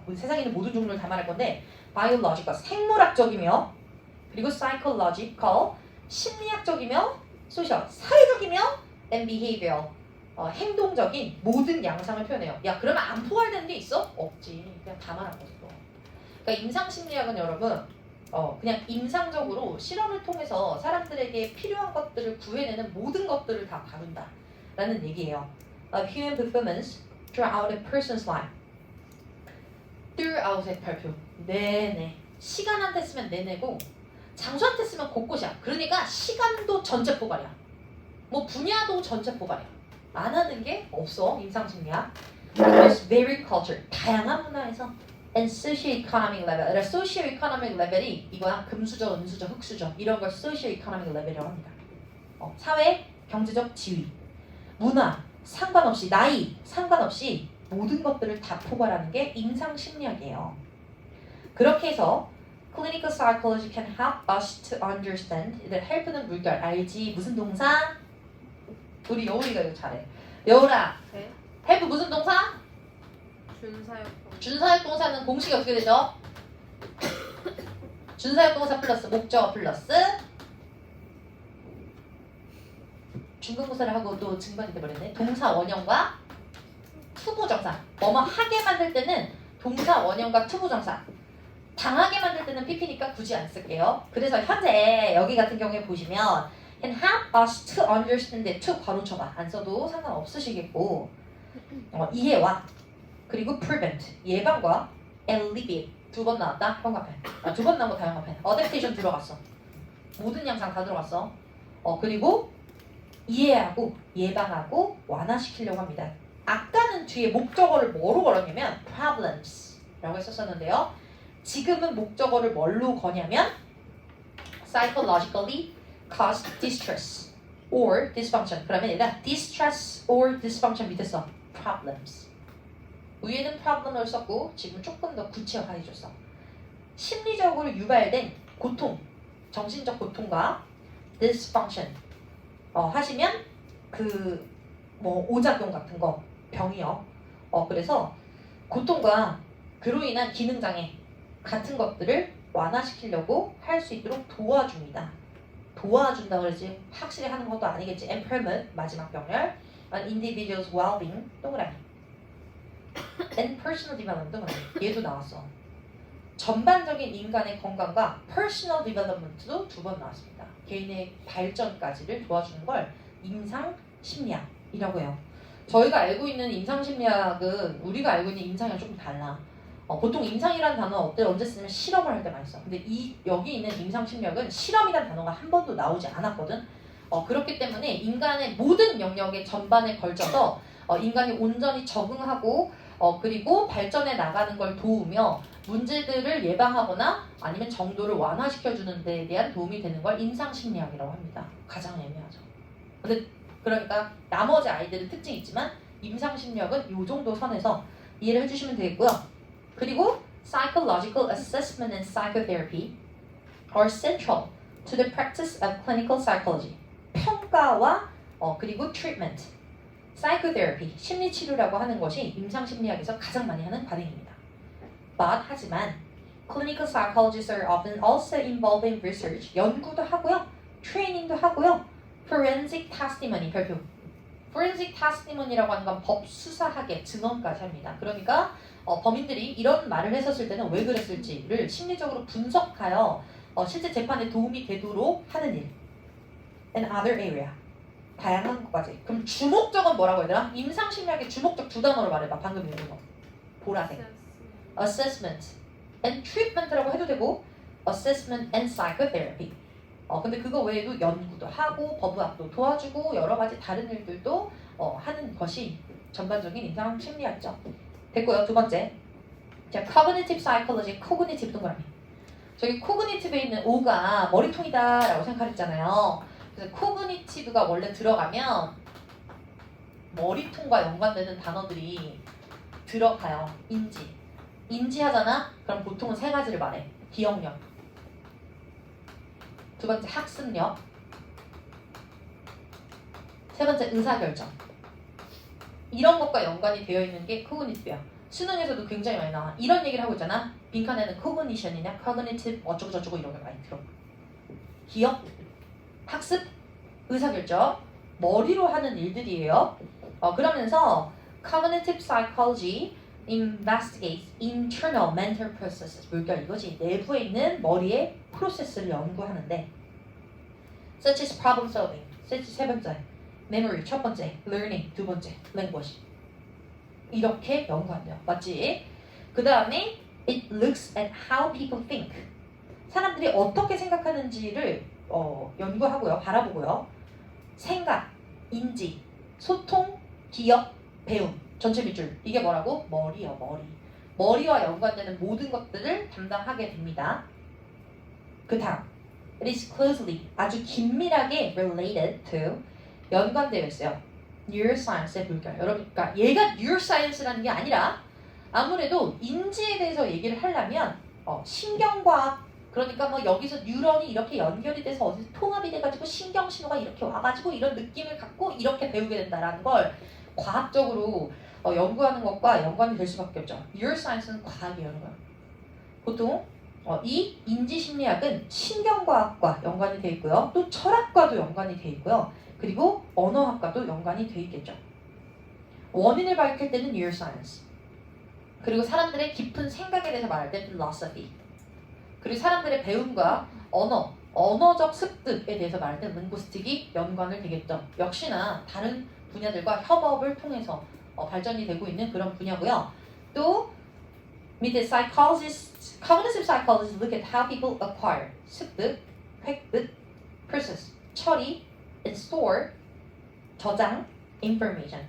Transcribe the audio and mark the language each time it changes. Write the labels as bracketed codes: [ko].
[ko] 우리 세상에 있는 모든 종류를 다 말할 건데, biological, 생물학적이며, 그리고 psychological, 심리학적이며, social, 사회적이며, and behavioral, 행동적인 모든 양상을 표현해요. 야, 그러면 안 포괄되는 게 있어? 없지. 그냥 다 말한 거죠. 그러니까 임상심리학은 여러분 그냥 임상적으로 실험을 통해서 사람들에게 필요한 것들을 구해내는 모든 것들을 다 다룬다라는 얘기예요. [en] Human performance throughout a person's life. [ko] throughout의 발표. 네네. 시간한테 쓰면 내내고 장소한테 쓰면 곳곳이야. 그러니까 시간도 전체 포괄이야. 뭐 분야도 전체 포괄이야. 안 하는 게 없어. 임상심리학. [en] There's varied culture. [ko] 다양한 문화에서 [en] and socio-economic level. [ko] socio-economic level이 이거야. 금수저, 은수저, 흑수저 이런 걸 socio-economic level이라고 합니다. 사회, 경제적 지위, 문화 상관없이 나이 상관없이 모든 것들을 다 포괄하는 게 임상심리학이에요. 그렇게 해서 [en] clinical psychology can help us to understand. [ko] help는 물결 알지? 무슨 동사? 우리 여울이가 이거 잘해. 여울아. 네. help 무슨 동사? 준사역. 준사역 동사는 공식이 어떻게 되죠? 준사역 동사 플러스 목적어 플러스 중간고사를 하고 또 증반이 돼버렸네. 동사 원형과 투부정사. 뭐뭐 하게 만들 때는 동사 원형과 투부정사. 당하게 만들 때는 PP니까 굳이 안 쓸게요. 그래서 현재 여기 같은 경우에 보시면 [en] can help us to understand it. [ko] to 바로 쳐봐. 안 써도 상관없으시겠고 이해와 그리고 prevent 예방과 alleviate 두 번 나왔다. 형광펜. 두 번 나온 거 다 형광펜. adaptation 들어갔어. 모든 양상 다 들어갔어. 그리고 이해하고 예방하고 완화시키려고 합니다. 아까는 뒤에 목적어를 뭐로 걸었냐면 problems 라고 했었었는데요. 지금은 목적어를 뭘로 거냐면 [en] psychologically cause distress or dysfunction. [ko] 그러면 얘가 distress or dysfunction 밑에 써 problems. 위에는 problem을 썼고 지금 조금 더 구체화해줬어. 심리적으로 유발된 고통, 정신적 고통과 dysfunction 하시면 그 뭐 오작용 같은 거 병이요. 그래서 고통과 그로 인한 기능장애 같은 것들을 완화시키려고 할 수 있도록 도와줍니다. 도와준다 그러지 확실히 하는 것도 아니겠지. [en] impairment [ko] 마지막 병렬, [en] an individual's well-being 동그라미, and personal development 동그라미. [ko] 얘도 나왔어. 전반적인 인간의 건강과 personal development도 두 번 나왔습니다. 개인의 발전까지를 도와주는 걸 임상 심리학이라고 해요. 저희가 알고 있는 임상 심리학은 우리가 알고 있는 임상이랑 조금 달라. 보통 임상이라는 단어 언제 쓰면 실험을 할 때 많이 써. 근데 여기 있는 임상 심리학은 실험이라는 단어가 한 번도 나오지 않았거든. 그렇기 때문에 인간의 모든 영역의 전반에 걸쳐서 인간이 온전히 적응하고 그리고 발전해 나가는 걸 도우며 문제들을 예방하거나 아니면 정도를 완화시켜주는 데에 대한 도움이 되는 걸 임상심리학이라고 합니다. 가장 애매하죠. 근데 그러니까 나머지 아이들은 특징이 있지만 임상심리학은 이 정도 선에서 이해를 해주시면 되겠고요. [en] 그리고 psychological assessment and psychotherapy are central to the practice of clinical psychology. [ko] 평가와 그리고 treatment, psychotherapy, 심리치료라고 하는 것이 임상심리학에서 가장 많이 하는 관행입니다. [en] But 하지만 clinical psychologists are often also involved in research, [ko] 연구도 하고요, 트레이닝도 하고요, [en] forensic testimony, 별표. [ko] forensic testimony라고 하는 건 법수사학의 증언까지 합니다. 그러니까 범인들이 이런 말을 했었을 때는 왜 그랬을지를 심리적으로 분석하여 실제 재판에 도움이 되도록 하는 일. [en] and other area. [ko] 다양한 것까지. 그럼 주목적은 뭐라고 해야 되나? 임상심리학의 주목적 두 단어로 말해봐. 방금 읽은 거. 보라색. [en] assessment and treatment [ko] 라고 해도 되고 [en] assessment and psychotherapy. [ko] 근데 그거 외에도 연구도 하고 법의학도 도와주고 여러 가지 다른 일들도 하는 것이 전반적인 임상 심리학이죠. 됐고요. 두 번째. 자, cognitive psychology, cognitive 동그라미. 저기 cognitive에 있는 O가 머리통이다라고 생각했잖아요. 그래서 cognitive가 원래 들어가면 머리통과 연관되는 단어들이 들어가요. 인지하잖아? 그럼 보통은 세 가지를 말해. 기억력. 두 번째 학습력. 세 번째 의사결정. 이런 것과 연관이 되어 있는 게 cognitive야. 수능에서도 굉장히 많이 나와. 이런 얘기를 하고 있잖아. 빈칸에는 cognition이냐, cognitive 어쩌고 저쩌고 이런 게 많이 들어. 기억, 학습, 의사결정. 머리로 하는 일들이에요. 그러면서 [en] cognitive psychology investigates internal mental processes. [ko] 뭘까 이거지? 내부에 있는 머리의 프로세스를 연구하는데 [en] such as problem solving. [ko] 세 번째. memory 첫 번째. learning 두 번째. language. 이렇게 연구한대요. 맞지? 그 다음에 [en] it looks at how people think. [ko] 사람들이 어떻게 생각하는지를 연구하고요. 바라보고요. 생각, 인지, 소통, 기억, 배움. 전체 밑줄. 이게 뭐라고? 머리요. 머리. 머리와 연관되는 모든 것들을 담당하게 됩니다. 그 다음. [en] It is closely, [ko] 아주 긴밀하게 [en] related to, [ko] 연관되어 있어요. neuroscience의 물결. 여러분, 그러니까 얘가 neuroscience라는 게 아니라 아무래도 인지에 대해서 얘기를 하려면 신경과학, 그러니까 뭐 여기서 뉴런이 이렇게 연결이 돼서 어디서 통합이 돼가지고 신경 신호가 이렇게 와가지고 이런 느낌을 갖고 이렇게 배우게 된다라는 걸 과학적으로 연구하는 것과 연관이 될 수밖에 없죠. neuroscience는 과학이에요. 여러분. 보통 이 인지심리학은 신경과학과 연관이 되어 있고요. 또 철학과도 연관이 되어 있고요. 그리고 언어학과도 연관이 되어 있겠죠. 원인을 밝힐 때는 neuroscience. 그리고 사람들의 깊은 생각에 대해서 말할 때 philosophy. 그리고 사람들의 배움과 언어적 습득에 대해서 말할 때 linguistic이 연관을 되겠죠. 역시나 다른 분야들과 협업을 통해서 발전이 되고 있는 그런 분야고요. [en] 또 밑에 psychologists, cognitive psychologists look at how people acquire, [ko] 습득, 획득, [en] process, 처리, and store, 저장, information.